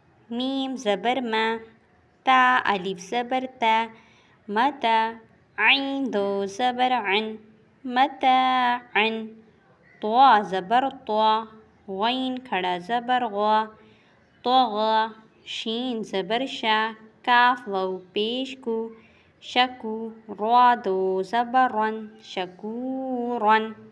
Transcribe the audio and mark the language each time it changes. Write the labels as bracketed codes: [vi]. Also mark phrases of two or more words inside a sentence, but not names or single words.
[ur] میم زبر ما، تا الف زبر تا، متا، عین دو زبر عن، متاعا، طوا زبر طوا، غین کھڑا زبر غوا، طغا، شین زبر شا، کاف واو پیش کو، شکو، را دو زبر رن، شکورن،